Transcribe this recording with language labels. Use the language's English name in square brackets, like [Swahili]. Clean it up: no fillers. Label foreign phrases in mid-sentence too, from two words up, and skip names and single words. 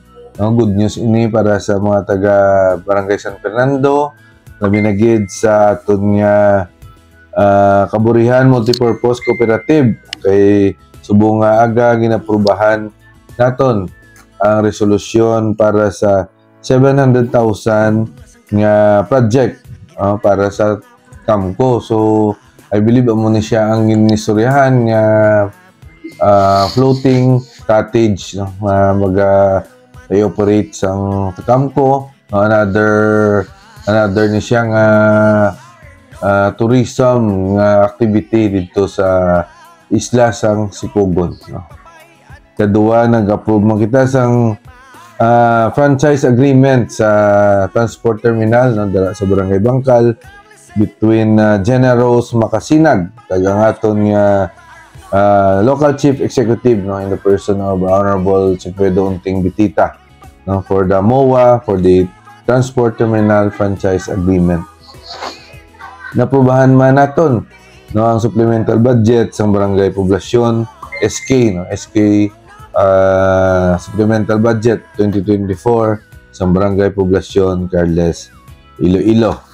[English] Good news [Hiligaynon] ini para sa mga taga Barangay San Fernando na binagid sa aton nga Kaburihan Multipurpose Cooperative kay subong aga ginaprobahan naton ang resolusyon para sa 700,000 nga project para sa Kamko. [English] So I believe [Hiligaynon] amo ni siya ang ginistoryahan nga [English] floating cottage [Hiligaynon] no mag-operate sang Kamko. Another ni siya nga tourism nga activity dito sa isla sang Sipugon no. Kadua nag-approve man kita sang [English] franchise agreement [Hiligaynon] sa [English] transport terminal [Hiligaynon] no sa Barangay Bangkal between Generos Makasinag kag ang aton nga [English] local chief executive [Hiligaynon] no [English] in the person of [Hiligaynon] Honorable Sigfredo Unting Bitita no [English] for the MOA for the transport terminal franchise agreement. [Hiligaynon] Naprobahan man naton no ang [English] supplemental budget [Hiligaynon] sa Barangay Poblasyon SK no SK [English] supplemental budget [Hiligaynon] 2024 sa Barangay Poblasyon Carles Iloilo.